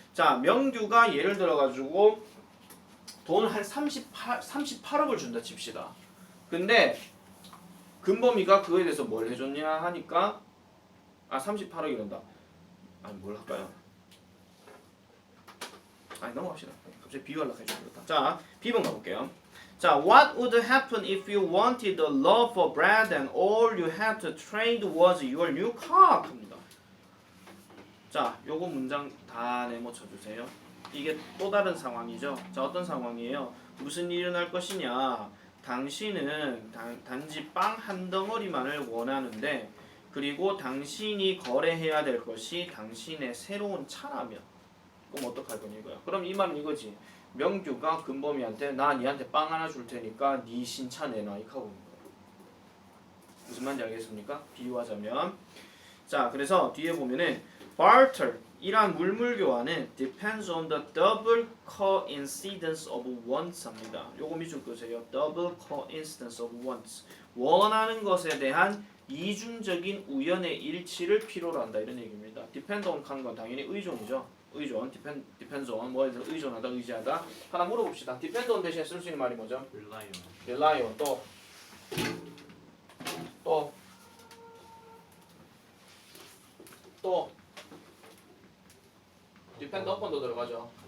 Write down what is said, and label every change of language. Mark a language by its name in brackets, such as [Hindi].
[Korean] 자, 명규가 예를 들어 가지고 돈 한 38억을 준다 칩시다. 근데 금범이가 그거에 대해서 뭘 해줬냐 하니까 38억이란다. 아니 뭘 할까요? 아니 넘어갑시다. 갑자기 비유하려고 해서 그렇다. 자, B번 가볼게요. 자, [English] what would happen if you wanted a loaf of bread and all you had to trade was your new car? [Korean] 합니다. 자, 요거 문장 다 네모 쳐주세요. 이게 또 다른 상황이죠. 자, 어떤 상황이에요? 무슨 일이 일어날 것이냐? 당신은 단지 빵 한 덩어리만을 원하는데 그리고 당신이 거래해야 될 것이 당신의 새로운 차라면 그럼 어떡할 거냐 이거야. 그럼 이 말은 이거지. 명규가 금범이한테 나 니한테 빵 하나 줄 테니까 니 신차 내놔 이렇게 하고 있는 거야. 무슨 말인지 알겠습니까? 비유하자면 자 그래서 뒤에 보면은 barter 이란 물물교환은 [English] depends on the double coincidence of wants [Korean] 합니다. 요거 밑줄 끄세요. [English] double coincidence of wants [Korean] 원하는 것에 대한 이중적인 우연의 일치를 필요로 한다 이런 얘기입니다. depend on 하는 건 당연히 의존이죠. 의존, depends on 뭐에서 의존하다, 의지하다. 하나 물어봅시다. depend on 대신에 쓸 수 있는 말이 뭐죠? rely on 또 depend upon도 들어가죠.